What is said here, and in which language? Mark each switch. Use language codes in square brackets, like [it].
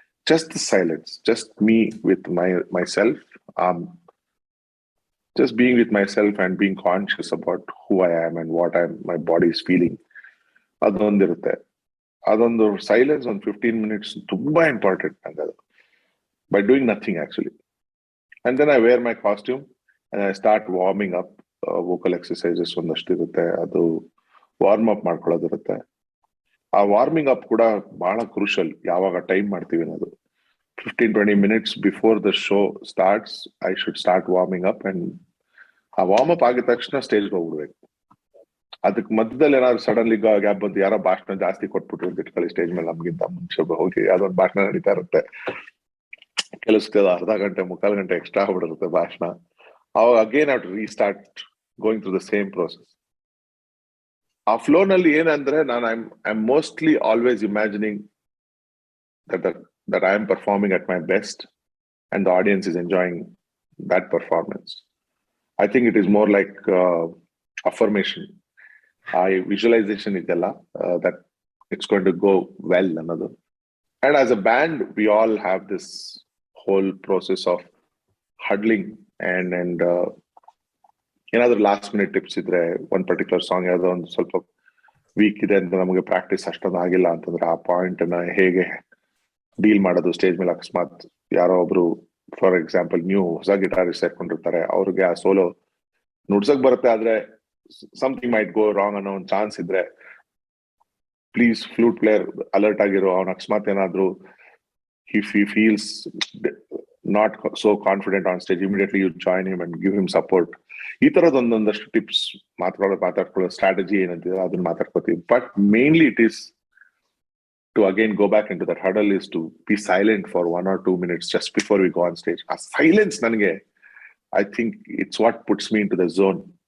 [en] Just the silence, just me with myself. Just being with myself and being conscious about who I am and what my body is feeling. [kn] ಅದೊಂದಿರುತ್ತೆ. ಅದೊಂದು silence ಒಂದು 15 minutes ತುಂಬಾ important ನಂಗೆ. [en] By doing nothing actually. And then I wear my costume and I start warming up. [kn] Vocal exercises ಒಂದಷ್ಟು ಇರುತ್ತೆ, ಅದು warm up ಮಾಡ್ಕೊಳ್ಳೋದಿರುತ್ತೆ. ಆ warming up ಕೂಡ ಬಹಳ ಕ್ರೂಷಲ್. ಯಾವಾಗ ಟೈಮ್ ಮಾಡ್ತೀವಿ ಅನ್ನೋದು [en] 15-20 minutes before the show starts I should start warming up. [kn] And ಆ ವಾರ್ಮ್ ಅಪ್ ಆಗಿದ ತಕ್ಷಣ ಸ್ಟೇಜ್ಗೆ ಹೋಗ್ಬಿಡ್ಬೇಕು. ಅದಕ್ಕೆ ಮಧ್ಯದಲ್ಲಿ ಏನಾದ್ರು ಸಡನ್ಲಿ ಗ್ಯಾಪ್ ಬಂದು ಯಾರೋ ಭಾಷಣ ಜಾಸ್ತಿ ಕೊಟ್ಬಿಟ್ರು ಅಂತ ಇಟ್ಕೊಳ್ಳಿ, ಸ್ಟೇಜ್ ಮೇಲೆ ನಮ್ಗಿಂತ ಮುಂಚೆ ಹೋಗಿ ಅದೊಂದು ಭಾಷಣ ನಡೀತಾ ಇರುತ್ತೆ. ಕೆಲಸದ ಅರ್ಧ ಗಂಟೆ 3/4 ಗಂಟೆ ಎಕ್ಸ್ಟ್ರಾ ಆಗ್ಬಿಡಿರುತ್ತೆ ಭಾಷಣ. ಅವಾಗ [en] Again have to restart going through the same process. [kn] ಆ ಫ್ಲೋ ನಲ್ಲಿ ಏನಂದ್ರೆ ನಾನು [en] I am mostly always imagining that I am performing at my best and the audience is enjoying that performance. I think it is more like affirmation. Visualization [kn] idella [en] that it's going to go well another. And as a band we all have this whole process of huddling and [kn] ಏನಾದ್ರೂ last minute tips ಇದ್ರೆ, ಒಂದು particular song ಯಾವ್ದೋ ಒಂದು ಸ್ವಲ್ಪ weak ಇದೆ ಅಂತ ನಮಗೆ practice ಅಷ್ಟೊಂದು ಆಗಿಲ್ಲ ಅಂತಂದ್ರೆ ಆ ಪಾಯಿಂಟ್ ನ ಹೇಗೆ ಡೀಲ್ ಮಾಡೋದು ಸ್ಟೇಜ್ ಮೇಲೆ. ಅಕಸ್ಮಾತ್ ಯಾರೋ ಒಬ್ರು ಫಾರ್ ಎಕ್ಸಾಂಪಲ್ ಹೊಸ ಗಿಟಾರಿಸ್ಟ್ ಸೇರ್ಕೊಂಡಿರ್ತಾರೆ, ಅವ್ರಿಗೆ ಆ ಸೋಲೋ ನುಡ್ಸಕ್ ಬರುತ್ತೆ, ಆದ್ರೆ [en] something might go wrong [kn] ಅನ್ನೋ ಒಂದು ಚಾನ್ಸ್ ಇದ್ರೆ ಪ್ಲೀಸ್ ಫ್ಲೂಟ್ ಪ್ಲೇಯರ್ ಅಲರ್ಟ್ ಆಗಿರೋ. ಅವ್ನ ಅಕಸ್ಮಾತ್ ಏನಾದ್ರು [en] if he feels not so confident on stage, immediately you join him and give him support. [kn] ಈ ತರದ ಒಂದೊಂದಷ್ಟು ಟಿಪ್ಸ್ ಮಾತಾಡ್ಕೊಳ್ಳೋ ಸ್ಟ್ರಾಟಜಿ ಏನಂತಿದೆ ಅದನ್ನ ಮಾತಾಡ್ಕೋತೀವಿ. [en] But mainly it is to again go back into that huddle is to be silent for 1 or 2 minutes just before we go on stage. A silence [kn] nange, [en] I think it's what puts me into the zone.